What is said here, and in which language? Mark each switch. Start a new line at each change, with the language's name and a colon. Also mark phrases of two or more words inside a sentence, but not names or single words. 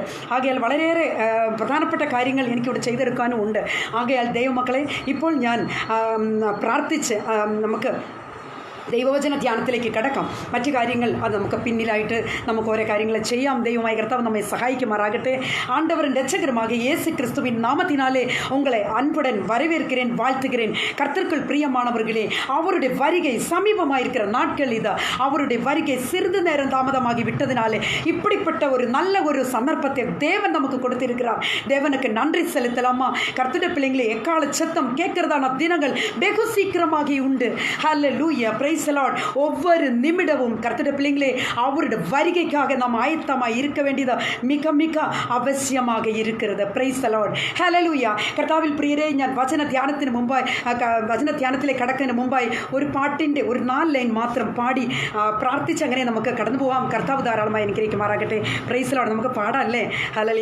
Malayalam: ആകയാൽ വളരെയേറെ പ്രധാനപ്പെട്ട കാര്യങ്ങൾ എനിക്കിവിടെ ചെയ്തെടുക്കാനും ഉണ്ട്. ആകയാൽ ദൈവമക്കളെ, ഇപ്പോൾ ഞാൻ പ്രാർത്ഥിച്ച് നമുക്ക് ദൈവവചന ധ്യാനത്തിലേക്ക് കിടക്കാം. മറ്റു കാര്യങ്ങൾ അത് നമുക്ക് പിന്നിലായിട്ട് നമുക്ക് ഓരോ കാര്യങ്ങൾ ചെയ്യാം. ദൈവമായ കർത്താവ് നമ്മെ സഹായിക്കുമാറാകട്ടെ.
Tamil: ആண்டവരും രക്ഷകരുമാകിയ இயேசு கிறிஸ்துவின் நாமத்தினாலே உங்களை அன்புடன் வரவேற்கிறேன், வாழ்த்துகிறேன். கர்த்தருக்குள் பிரியமானவர்களே, அவருடைய வருகை சமீபமாயிருக்கிற நாட்கள் இது. அவருடைய வருகை சிறிது நேரம் தாமதமாகி விட்டதினாலே இப்படிப்பட்ட ஒரு நல்ல ஒரு சந்தர்ப்பத்தை தேவன் நமக்கு கொடுத்திருக்கிறார். தேவனுக்கு நன்றி செலுத்தலாமா? கர்த்தருடைய பிள்ளைங்களே, எக்கால சத்தம் கேட்கிறதான தினங்கள் வெகு சீக்கிரமாகி உண்டு.
English: ஹல்லேலூயா. praise the Lord.
Tamil: ஒவ்வொரு நிமிடமும் கர்த்தருடைய பிள்ளைங்களே, அவருடைய வருகைக்காக நாம் ஆயத்தமாக இருக்க வேண்டியது மிக மிக അവശ്യமாக இருக்கிறது.
English: praise the Lord. ഹല്ലേലൂയ.
Malayalam: കർത്താവിൽ പ്രിയരെ, ഞാൻ വചന ധ്യാനത്തിലേക്ക് കടക്കുന്നതിന് മുമ്പായി ഒരു പാട്ടിൻ്റെ ഒരു 4 ലൈൻ മാത്രം പാടി പ്രാർത്ഥിച്ച് അങ്ങനെ നമുക്ക് കടന്നു പോകാം. കർത്താവ് ധാരാളമായി അനുഗ്രഹിക്കുമാറാകട്ടെ.
English: praise the Lord.
Malayalam: നമുക്ക് പാടാമല്ലേ? ഹല്ലേലൂയ.